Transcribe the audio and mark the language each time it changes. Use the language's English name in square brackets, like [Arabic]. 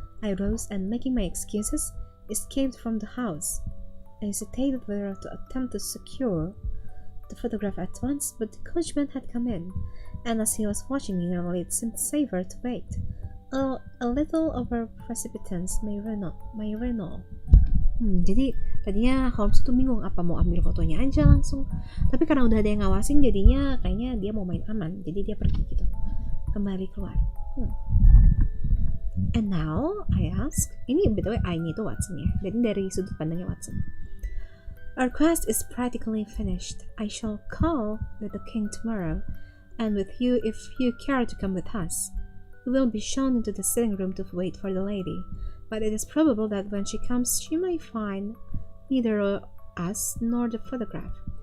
[English] I rose and, making my excuses, escaped from the house. I hesitated whether to attempt to secure the photograph at once, but the coachman had come in, and as he was watching me narrowly, it seemed safer to wait. A little over precipitance, my Renault. [Indonesian] Jadi tadinya Holmes itu bingung apa mau ambil fotonya aja langsung, tapi karena udah ada yang ngawasin jadinya kayaknya dia mau main aman, jadi dia pergi gitu, kembali keluar. [English] And now I ask, [Indonesian] ini btw I-nya itu Watson ya, jadi dari sudut pandangnya Watson. [English] Our quest is practically finished. I shall call with the king tomorrow, and with you if you care to come with us. We will be shown into the sitting room to wait for the lady, but it is probable that when she comes she may find neither us nor the photograph.